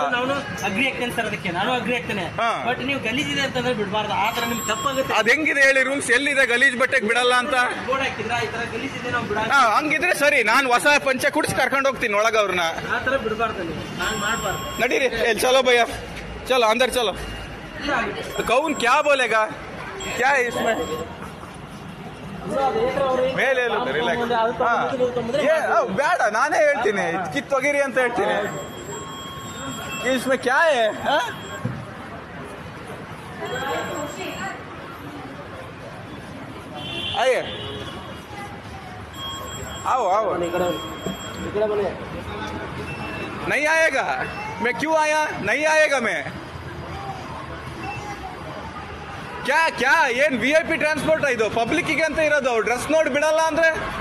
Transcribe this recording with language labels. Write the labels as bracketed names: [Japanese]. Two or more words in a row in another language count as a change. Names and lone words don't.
[Kannada] ನಾನು ಅಗ್ರಿ ಆಗ್ತೇನೆ ಸರ್, ಅದಕ್ಕೆ ನಾನು ಅಗ್ರಿ ಆಗ್ತೇನೆ. ಬಟ್ ನೀವು ಗಲೀಜ್ ಇದೆ ಅಂತಂದ್ರೆ ಬಿಡಬಾರ್ದು. ಆ ತರ ನಿಮ್ಗೆ ತಪ್ಪಾಗುತ್ತೆ. ಅದ್ ಹೆಂಗಿದೆ ಹೇಳಿ ರೂಲ್ಸ್? ಎಲ್ಲಿದೆ ಗಲೀಜ್ ಬಟ್ಟೆಗೆ ಬಿಡಲ್ಲ ಅಂತ? ಬೋರ್ಡ್ ಹಾಕಿದ್ರ ಈ ತರ ಗಲೀಜ್ ಇದೆ ನಾವು ಬಿಡ. ಹಂಗಿದ್ರೆ ಸರಿ, ನಾನು ಹೊಸ ಪಂಚೆ ಕುಡಿಸಿ ಕರ್ಕೊಂಡು ಹೋಗ್ತೀನಿ ಒಳಗ ಅವ್ರನ್ನ. ಆ ತರ ಬಿಡಬಾರ್ದು, ನಾನು ಮಾಡಬಾರ್ದು. ನಡೀರಿ, [Hindi] चलो भैया, चलो अंदर चलो. कौन क्या बोलेगा? क्या है इसमें? [Kannada] ಮೇಲೆ ಬೇಡ, ನಾನೇ ಹೇಳ್ತೀನಿ, ಕಿತ್ತೊಗಿರಿ ಅಂತ ಹೇಳ್ತೀನಿ. [Hindi] इसमें क्या है? आइए, आओ आओ. नहीं आएगा? मैं क्यों आया? नहीं आएगा मैं. क्या क्या [Kannada] ಏನ್ VIP ಟ್ರಾನ್ಸ್ಪೋರ್ಟ್ ಇದು? ಪಬ್ಲಿಕ್ ಗೆ ಅಂತ ಇರೋದು. ಡ್ರೆಸ್ ನೋಡಿ ಬಿಡಲ್ಲ ಅಂದ್ರೆ